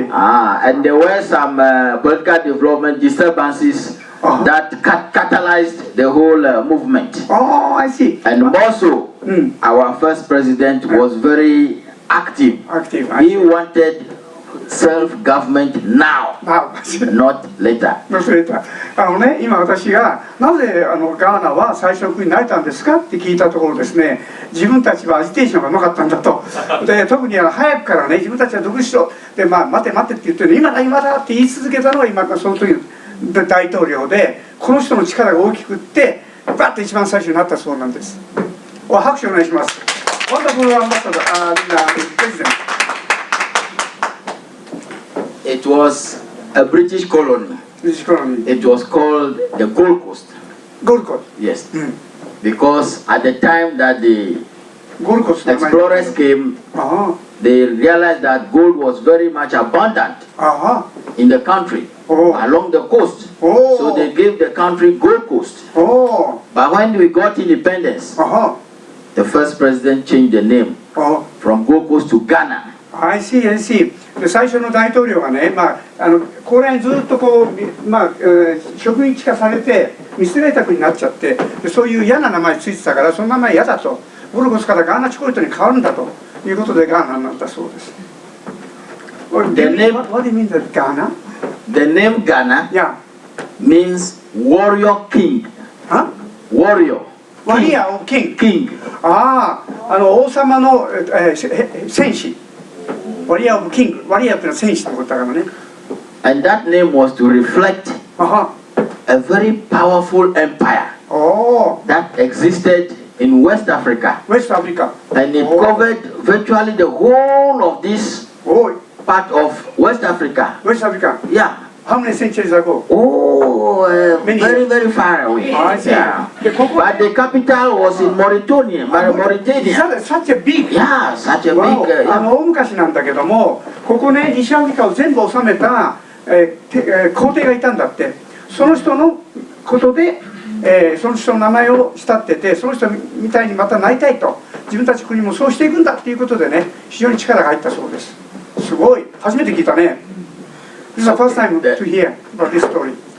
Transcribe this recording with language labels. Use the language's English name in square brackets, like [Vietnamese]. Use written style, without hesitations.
[English] And there were some political development disturbances that catalyzed the whole movement. Oh, I see. And more so, our first president was very active. He wanted self-government now, not later. [Japanese] 今私がなぜガーナは最初の国になれたんですかって聞いたところですね、自分たちはアジテーションがうまかったんだと。で、特に早くからね、自分たちは独立しろ。で、待てって言ってるの、今だって言い続けたのが今その時の大統領で、この人の力が大きくってバッと一番最初になったそうなんです。拍手お願いします。 [English] Wonderful ambassador, president. It was a British colony. It was called the Gold Coast. Gold Coast? Yes. Because at the time that the explorers came, they realized that gold was very much abundant in the country, along the coast. So they gave the country Gold Coast. But when we got independence, the first president changed the name from Gold Coast to Ghana. I see. [Japanese] で、最初の大統領がね、ここら辺ずっと植民地化されて見捨てられた国になっちゃって、でそういう嫌な名前ついてたから、その名前嫌だと、ゴルゴスからガーナチョコレートに変わるんだということでガーナになったそうです。 [English] What do you mean that Ghana? The name Ghana means warrior king. Warrior. Warrior or king? King. [Japanese] 王様の戦士。 [English] Warrior of King。 [Japanese] Warrior っていうのは戦士ってことだからね。 [English] And that name was to reflect a very powerful empire that existed in West Africa. West Africa. And it covered virtually the whole of this part of West Africa. West Africa. Yeah. How many centuries ago? Oh, very, very far away. I see. Yeah. But the capital was in Mauritania. Such a big. Yeah, such a big. [Japanese] 大昔なんだけども、ここね、西アフリカを全部治めた皇帝がいたんだって。その人のことで、その人の名前を慕ってて、その人みたいにまたなりたいと、自分たち国もそうしていくんだっていうことでね、非常に力が入ったそうです。すごい、初めて聞いたね。 [English] This is the first time to hear about this story.